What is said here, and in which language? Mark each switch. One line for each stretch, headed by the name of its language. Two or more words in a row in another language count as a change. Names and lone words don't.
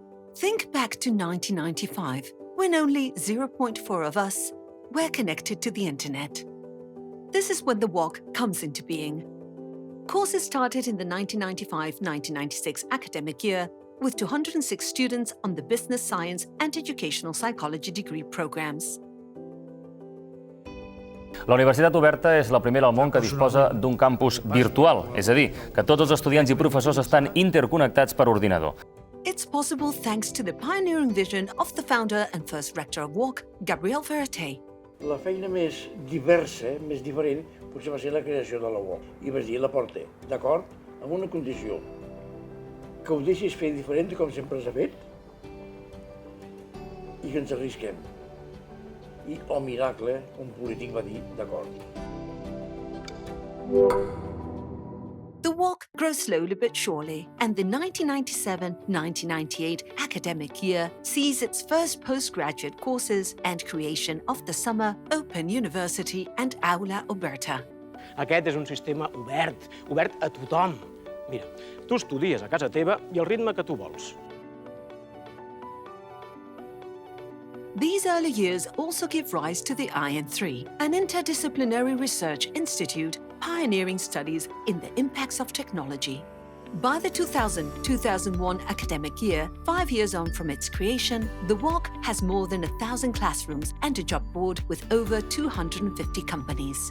English: Think back to 1995, when only 0.4 of us were connected to the internet. This is when the walk comes into being. Courses started in the 1995-1996 academic year with 206 students on the business science and educational psychology degree programs.
Catalan: La Universitat Oberta és la primera al món que disposa d'un campus virtual, és a dir, que tots els estudiants i professors estan interconnectats per ordinador.
English: It's possible thanks to the pioneering vision of the founder and first rector of WOC, Gabriel Ferreter.
Catalan: La feina més diversa, més diferent, potser va ser la creació de la UOC. I vas dir, la porta, d'acord, amb una condició, que ho deixis fer diferent com sempre s'ha fet i que ens arrisquem. I, oh miracle, un polític va dir, d'acord.
English: The walk grows slowly but surely, and the 1997-1998 academic year sees its first postgraduate courses and creation of the Summer Open University and Aula Oberta.
Catalan: Aquest és un sistema obert, obert a tothom. Mira, tu estudies a casa teva i al ritme que tu vols.
English: These early years also give rise to the IN3, an interdisciplinary research institute pioneering studies in the impacts of technology. By the 2000-2001 academic year, 5 years on from its creation, the WOC has more than 1,000 classrooms and a job board with over 250 companies.